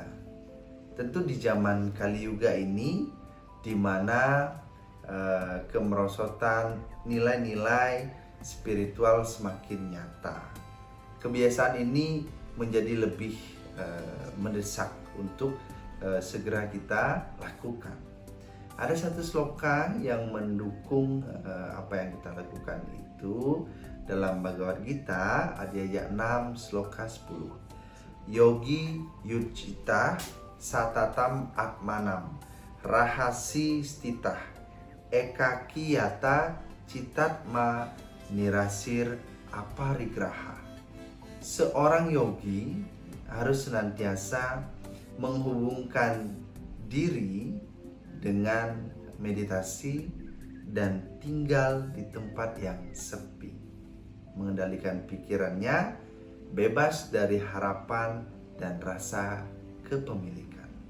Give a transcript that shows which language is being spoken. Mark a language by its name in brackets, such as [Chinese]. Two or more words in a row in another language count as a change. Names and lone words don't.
[Indonesian] Tentu di zaman Kali Yuga ini, di mana kemerosotan nilai-nilai spiritual semakin nyata, kebiasaan ini menjadi lebih mendesak untuk segera kita lakukan. Ada satu sloka yang mendukung apa yang kita lakukan itu dalam Bhagavad Gita, Adhyaya 6, sloka 10. [Sanskrit] योगी युञ्जीत सततम् आत्मानं रहसि स्थितः एकाकी यतचित्तात्मा निराशीः अपरिग्रहः. [Indonesian] Seorang yogi harus senantiasa menghubungkan diri dengan meditasi dan tinggal di tempat yang sepi, mengendalikan pikirannya bebas dari harapan dan rasa kepemilikan.